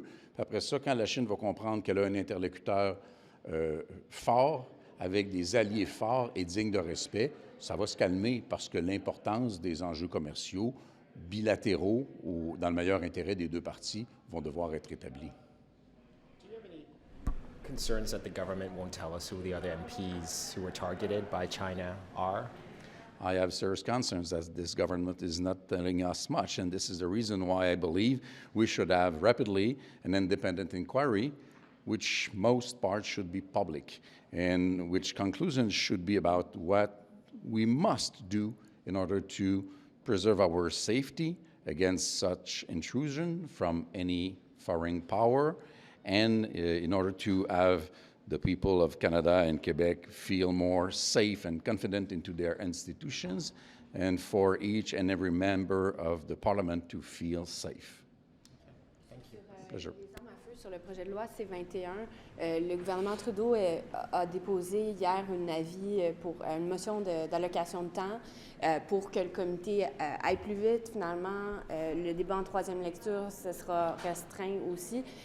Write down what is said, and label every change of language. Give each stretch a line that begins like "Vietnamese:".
French: Puis après ça, quand la Chine va comprendre qu'elle a un interlocuteur fort, avec des alliés forts et dignes de respect, ça va se calmer parce que l'importance des enjeux commerciaux bilatéraux ou dans le meilleur intérêt des deux parties vont devoir être établis.
English: Concerns that the government won't tell us who the other MPs who were targeted by China are? I have serious concerns that this government is not telling us much, and this is the reason why I believe we should have rapidly an independent inquiry, which most parts should be public, and which conclusions should be about what we must do in order to preserve our safety against such intrusion from any foreign power, and in order to have the people of Canada and Quebec feel more safe and confident into their institutions, and for each and every member of the Parliament to feel safe. Thank you. Pleasure.
French: Les armes à feu sur le projet de loi C-21, le gouvernement Trudeau a déposé hier un avis pour une motion d'allocation de temps pour que le comité aille plus vite. Finalement, le débat en troisième lecture, ce sera restreint aussi.